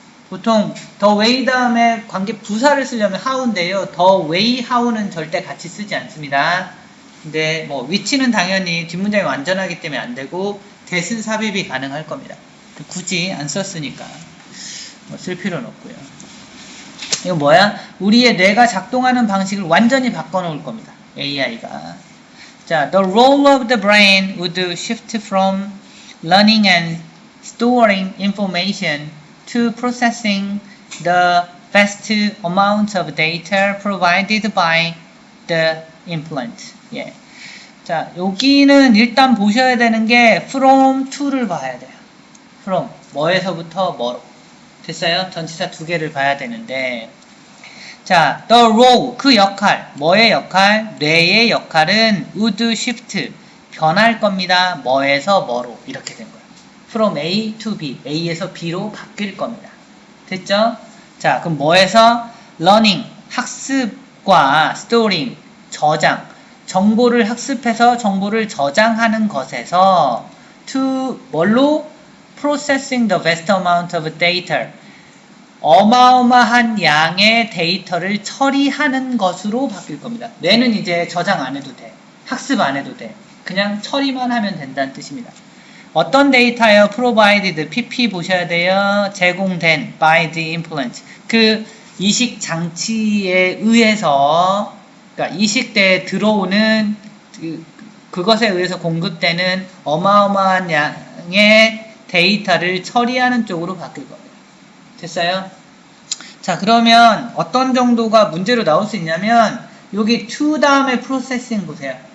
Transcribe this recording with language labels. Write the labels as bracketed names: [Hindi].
[Korean] 보통 the way 다음에 관계 부사를 쓰려면 how인데요. the way, how는 절대 같이 쓰지 않습니다. 근데 뭐 위치는 당연히 뒷문장이 완전하기 때문에 안 되고 대신 삽입이 가능할 겁니다. 굳이 안 썼으니까 뭐 쓸 필요는 없고요. 이거 뭐야? 우리의 뇌가 작동하는 방식을 완전히 바꿔놓을 겁니다. AI가. [English] 자, the role of the brain would shift from learning and storing information to processing the vast amount of data provided by the implant. [Korean] 예. 자, 여기는 일단 보셔야 되는 게 from to를 봐야 돼요. from 뭐에서부터 뭐로. 됐어요? 전치사 두 개를 봐야 되는데, 자, [English] the role [Korean] 그 역할, 뭐의 역할? 뇌의 역할은 [English] would shift [Korean] 변할 겁니다. 뭐에서 뭐로 이렇게 된 거예요. from A to B, A에서 B로 바뀔 겁니다. 됐죠? 자, 그럼 뭐에서 learning 학습과 storing 저장 정보를 학습해서 정보를 저장하는 것에서 to 뭘로 [English] processing the vast amount of data [Korean] 어마어마한 양의 데이터를 처리하는 것으로 바뀔 겁니다. 뇌는 이제 저장 안 해도 돼. 학습 안 해도 돼. 그냥 처리만 하면 된다는 뜻입니다. 어떤 데이터요? provided, pp 보셔야 돼요. [English] 제공된 by the implant. [Korean] 그 이식 장치에 의해서, 그러니까 이식대에 들어오는 그것에 의해서 공급되는 어마어마한 양의 데이터를 처리하는 쪽으로 바뀔 겁니다. 됐어요? 자, 그러면 어떤 정도가 문제로 나올 수 있냐면 여기 to 다음에 processing 보세요.